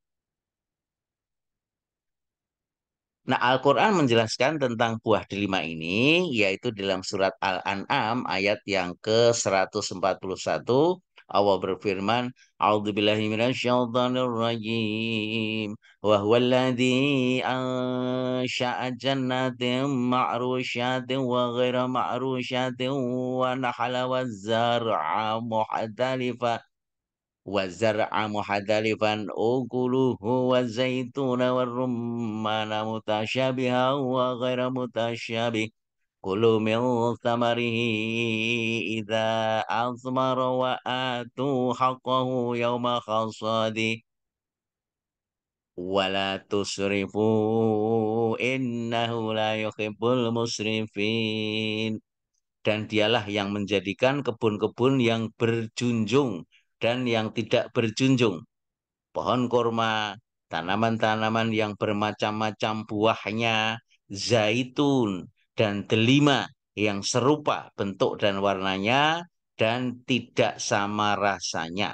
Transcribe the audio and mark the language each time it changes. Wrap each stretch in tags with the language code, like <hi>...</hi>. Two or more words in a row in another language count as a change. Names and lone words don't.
<id>Nah, Al-Quran menjelaskan tentang buah delima ini, yaitu dalam surat Al-An'am ayat yang ke-141. Allah berfirman,</id> <ar>"أعوذ بالله من الشيطان الرجيم. وهو الذي أنشأ جنات معروشات وغير معروشات والنخل والزرع مختلفا وزرع محدلفا أكله والزيتون والرمان متشابها وغير متشابه كلوا من ثمره إذا أثمر وآتوا حقه يوم حصاده ولا تسرفوا إنه لا يحب المسرفين.</ar> <id>Dan dialah yang menjadikan kebun-kebun yang berjunjung dan yang tidak berjunjung, pohon kurma, tanaman-tanaman yang bermacam-macam buahnya, zaitun, dan delima yang serupa bentuk dan warnanya dan tidak sama rasanya.</id>